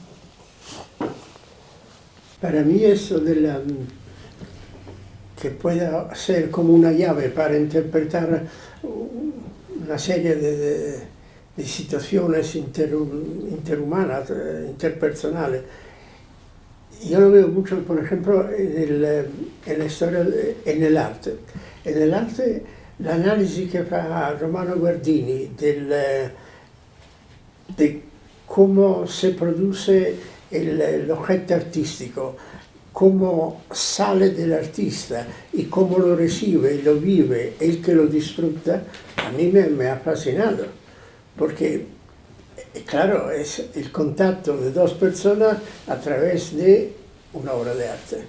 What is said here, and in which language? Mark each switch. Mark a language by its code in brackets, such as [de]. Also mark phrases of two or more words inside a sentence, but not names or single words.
[es] Para mí eso que pueda ser como una llave para interpretar una serie de situaciones interhumanas, interpersonales. Yo lo veo mucho, por ejemplo, en la historia, en el arte. En el arte, [it] l'analisi che fa [es] Romano Guardini di cómo se produce el objeto artístico, cómo sale del artista y cómo lo recibe, lo vive, el que lo disfruta, a mí me ha fascinado, porque, claro, es el contacto de dos personas a través de una obra de arte.